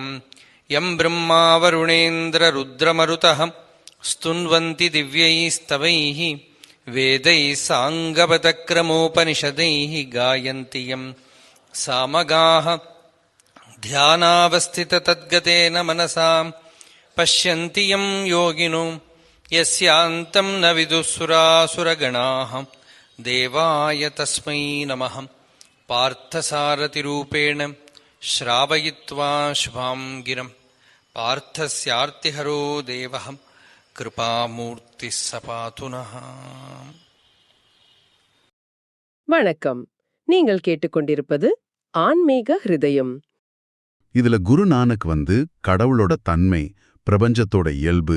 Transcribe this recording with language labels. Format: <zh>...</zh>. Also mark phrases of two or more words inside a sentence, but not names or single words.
<sa>यं ब्रह्मा वरुणेन्द्ररुद्रमरुतः स्तुन्वन्ति दिव्यैस्तवैः वेदैः साङ्गपदक्रमोपनिषदैः गायन्ति यं सामगाः ध्यानावस्थिततद्गतेन मनसा पश्यन्ति यं योगिनो यस्यान्तं न विदुःसुरासुरगणाः। देवाय तस्मै नमः। पार्थसारथिरूपेण श्रावयित्वा शुभां गिरं पार्थस्यार्तिहरो देवः कृपामूर्तिः स पातु नः.</sa> <ta>வணக்கம். நீங்கள் கேட்டுக்கொண்டிருப்பது ஆன்மீக ஹிருதயம். இதுல குரு நானக் கடவுளோட தன்மை, பிரபஞ்சத்தோட இயல்பு,</ta>